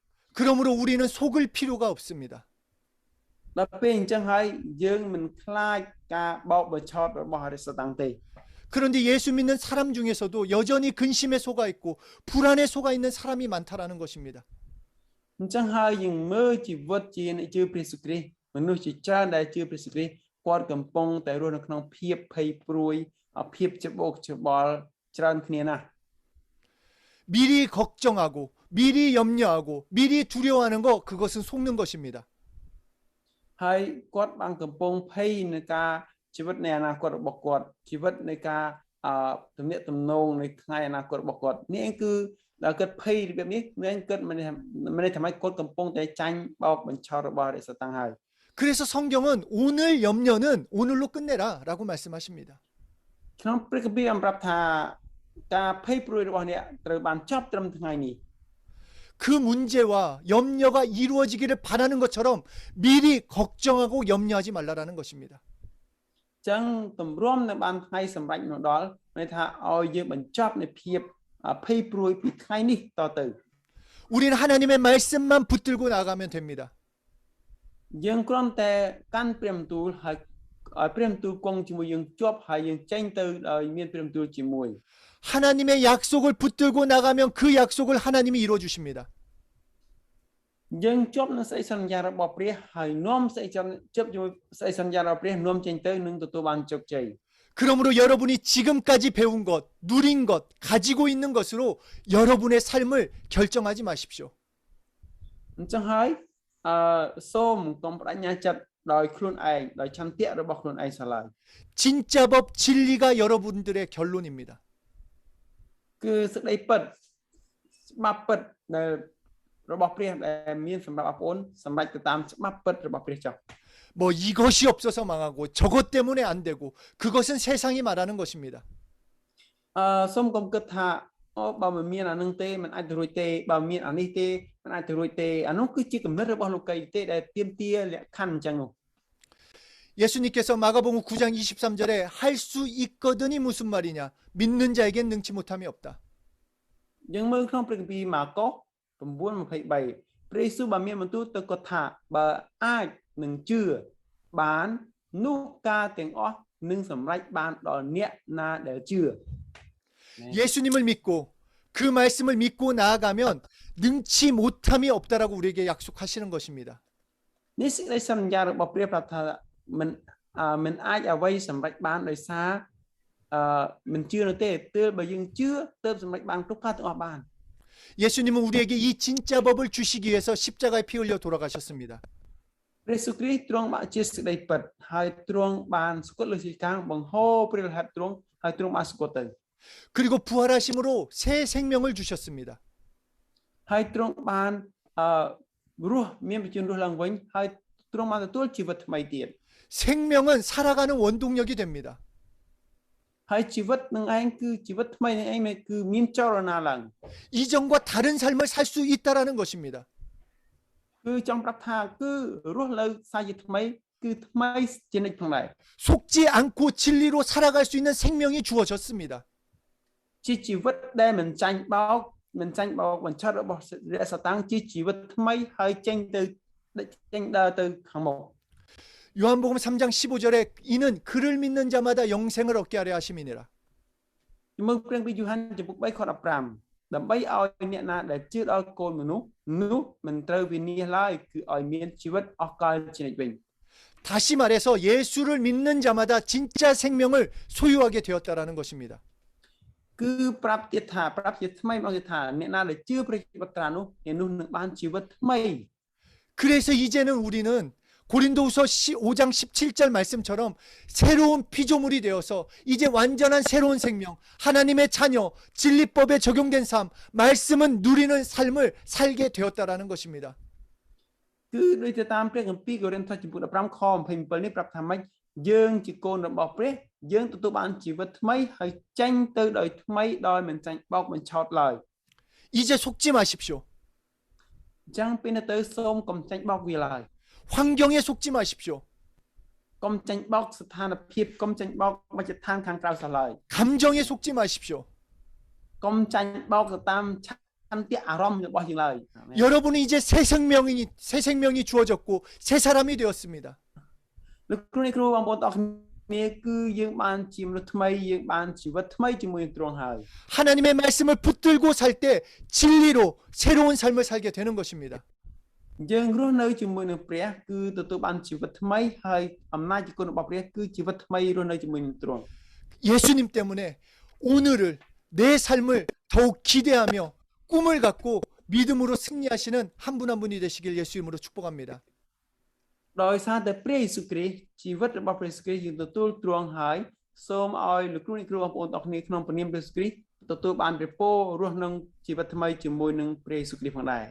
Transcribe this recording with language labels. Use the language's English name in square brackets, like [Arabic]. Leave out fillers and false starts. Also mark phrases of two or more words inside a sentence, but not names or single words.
[Korean] 그러므로 우리는 속을 필요가 없습니다. [Khmer] ដល់ពេលអញ្ចឹងហើយយើងមិនខ្លាចការបោកបញ្ឆោតរបស់អរិយសតាំងទេ [Korean] 그런데 예수 믿는 사람 중에서도 여전히 근심에 속아 있고 불안에 속아 있는 사람이 많다라는 것입니다. [Khmer] អញ្ចឹងហើយយើងមើលជីវិតជាអ្នកជឿព្រះយេស៊ូវគ្រីស្ទមនុស្សជាច្រើនដែលជឿព្រះយេស៊ូវគ្រីស្ទគាត់កំពុងតែរស់នៅក្នុងភាពភ័យព្រួយភាពច្បោកច្បល់ច្រើនគ្នាណាស់ [Korean] 미리 걱정하고 미리 염려하고 미리 두려워하는 거 그것은 속는 것입니다. [Khmer] ហើយគាត់បានកំពុងភ័យនៃការជីវិតនៃអនាគតរបស់គាត់ជីវិតនៃការទំនាក់ទំនងនៃថ្ងៃអនាគតរបស់គាត់នេះគឺដល់គាត់ភ័យរបៀបនេះនឹងគាត់មិនថាម៉េចគាត់កំពុងតែចាញ់បោកបញ្ឆោតរបស់អរិយសតាំងហើយ [Korean] 그래서 성경은 오늘 염려는 오늘로 끝내라라고 말씀하십니다. [Khmer] ក្នុងព្រះគម្ពីរបានប្រាប់ថាការភ័យព្រួយរបស់អ្នកត្រូវបានចប់ត្រឹមថ្ងៃនេះ [Korean] 그 문제와 염려가 이루어지기를 바라는 것처럼 미리 걱정하고 염려하지 말라라는 것입니다. [Khmer] ចឹងទម្រាំនៅបានថ្ងៃសម្រេចមកដល់ន័យថាឲ្យយើងបញ្ចប់នៃភាពភ័យព្រួយពីថ្ងៃនេះតទៅ [Korean] 우리는 하나님의 말씀만 붙들고 나가면 됩니다. [Khmer] យើងគ្រាន់តែកាន់ព្រះបន្ទូលហើយឲ្យព្រះបន្ទូលគង់ជាមួយយើងជាប់ហើយយើងចេញទៅដោយមានព្រះបន្ទូលជាមួយ [Korean] 하나님의 약속을 붙들고 나가면 그 약속을 하나님이 이루어 주십니다. [Khmer] យើងជាប់នឹងសេចក្តីសន្យារបស់ព្រះហើយនាំសេចក្តីជប់ជាមួយសេចក្តីសន្យារបស់ព្រះនាំចេញទៅនឹងទទួលបានជោគជ័យ [Korean] 그러므로 여러분이 지금까지 배운 것, 누린 것, 가지고 있는 것으로 여러분의 삶을 결정하지 마십시오. [Khmer] អញ្ចឹងហើយសូមកុំបដិញ្ញាចិត្តដោយខ្លួនឯងដោយឆន្ទៈរបស់ខ្លួនឯងសោះឡើយ [Korean] 진짜 법 진리가 여러분들의 결론입니다. [Khmer] គឺសេចក្តីពិតច្បាប់ពិតដែលរបស់ព្រះដែលមានសម្រាប់បងប្អូនសម្រេចទៅតាមច្បាប់ពិតរបស់ព្រះចុះ [Korean] 뭐 이것이 없어서 망하고 저것 때문에 안 되고 그것은 세상이 말하는 것입니다. [Khmer] សូមកុំគិតថាអូបើមិនមានអានឹងទេមិនអាចទៅរួចទេបើមានអានេះទេមិនអាចទៅរួចទេអានោះគឺជាគំនិតរបស់លោកីទេដែលទាមទារលក្ខខណ្ឌអញ្ចឹងនោះ [Korean] 예수님께서 마가복음 9장 23절에 할 수 있거든이 무슨 말이냐? 믿는 자에겐 능치 못함이 없다. [Khmer] យើងមើលក្នុងព្រះគម្ពីរម៉ាកុស 9:23 ព្រះយេស៊ូវបានមានបន្ទូលទៅគាត់ថាបើអាចនឹងជឿបាននោះការទាំងអស់នឹងសម្រេចបានដល់អ្នកណាដែលជឿ [Korean] 예수님을 믿고 그 말씀을 믿고 나아가면 능치 못함이 없다라고 우리에게 약속하시는 것입니다. [Khmer] នេះសេចក្តីសន្យារបស់ព្រះប្រាប់ថាមិនអាចអ្វីសម្រេចបានដោយសារមិនជឿនោះទេទើបបើយើងជឿទើបសម្រេចបានគ្រប់ការទាំងអស់បាន [Korean] 예수님은 우리에게 이 진짜 법을 주시기 위해서 십자가에 피 흘려 돌아가셨습니다. [Khmer] ព្រះយេស៊ូវគ្រីស្ទទ្រង់បានជាសេចក្តីពិតហើយទ្រង់បានស្គត់លើទីកាងបង្ហូរព្រះរហ័តទ្រង់ហើយទ្រង់បានស្គត់ទៅ [Korean] 그리고 부활하심으로 새 생명을 주셨습니다. [Khmer] ហើយទ្រង់បានរស់មានបញ្ជូនរស់ឡើងវិញហើយទ្រង់បានទទួលជីវិតថ្មីទៀត [Korean] 생명은 살아가는 원동력이 됩니다. [Khmer] ហើយជីវិតនឹងឯងគឺជីវិតថ្មីនឹងឯងគឺមានចលនាឡើង [Korean] 이전과 다른 삶을 살 수 있다라는 것입니다. [Khmer] គឺចង់ប្រាប់ថាគឺរស់នៅសាជាថ្មីគឺថ្មីជានិច្ចផងដែរ [Korean] 속지 않고 진리로 살아갈 수 있는 생명이 주어졌습니다. [Khmer] ជាជីវិតដែលមិនចាញ់បោកបញ្ឆិតរបស់រសតាំងជាជីវិតថ្មីហើយចេញដើរទៅខាងមុខ [Korean] 요한복음 3장 15절에 이는 그를 믿는 자마다 영생을 얻게 하려 하심이니라. [Khmer] មើលព្រះពីយូហានចំពុក3ខ15ដើម្បីឲ្យអ្នកណាដែលជឿដល់កូនមនុស្សនោះមិនត្រូវវិនាសឡើយគឺឲ្យមានជីវិតអស់កលជានិច្ចវិញ [Korean] 다시 말해서 예수를 믿는 자마다 진짜 생명을 소유하게 되었다라는 것입니다. [Khmer] គឺប្រាប់ទៀតថាប្រាប់ជាថ្មីមកទៀតថាអ្នកណាដែលជឿព្រះជីវិតត្រានោះអ្នកនោះនឹងបានជីវិតថ្មី [Korean] 그래서 이제는 우리는 고린도후서 5장 17절 말씀처럼 새로운 피조물이 되어서 이제 완전한 새로운 생명, 하나님의 자녀, 진리법에 적용된 삶, 말씀은 누리는 삶을 살게 되었다라는 것입니다. [Khmer] គឺដូចទៅតាមព្រះគម្ពីរកូរិនថូសចំពុក15ខ27នេះប្រាប់ថាម៉េចយើងជាកូនរបស់ព្រះយើងទទួលបានជីវិតថ្មីហើយចេញទៅដោយថ្មីដោយមិនចាញ់បោកបញ្ឆោតឡើយ [Korean] 이제 속지 마십시오. [Khmer] អញ្ចឹងពេលទៅសូមកុំចាញ់បោកវាឡើយ [Korean] 환경에 속지 마십시오. [Khmer] កុំចាញ់បោកស្ថានភាពកុំចាញ់បោកមជ្ឈដ្ឋានខាងក្រៅសោះឡើយ [Korean] 감정에 속지 마십시오. [Khmer] កុំចាញ់បោកទៅតាមឆន្ទៈអារម្មណ៍របស់យើងឡើយ [Korean] 여러분은 이제 새 생명이 주어졌고 새 사람이 되었습니다. [Khmer] លោកគ្រូនេះគ្រូបងប្អូនទាំងអស់គ្នាគឺយើងបានជាមនុស្សថ្មីយើងបានជីវិតថ្មីជាមួយនឹងទ្រង់ហើយ [Korean] 하나님의 말씀을 붙들고 살 때 진리로 새로운 삶을 살게 되는 것입니다. [Khmer] យើងរស់នៅជាមួយនឹងព្រះគឺទទួលបានជីវិតថ្មីហើយអំណាចជាគុណរបស់ព្រះគឺជីវិតថ្មីរស់នៅជាមួយនឹងទ្រង់ [Korean] 예수님 때문에 오늘을 내 삶을 더욱 기대하며 꿈을 갖고 믿음으로 승리하시는 한 분 한 분이 되시길 예수 이름으로 축복합니다. [Khmer] ដោយសារតែព្រះយេស៊ូវគ្រីស្ទជីវិតរបស់ព្រះយេស៊ូវគ្រីស្ទយើងទទួលទ្រង់ហើយសូមឲ្យលោកគ្រូនេះគ្រូបងប្អូនទាំងគ្នាក្នុងព្រះនាមព្រះយេស៊ូវគ្រីស្ទទទួលបានព្រះពររស់នឹងជីវិតថ្មីជាមួយនឹងព្រះយេស៊ូវគ្រីស្ទផងដែរ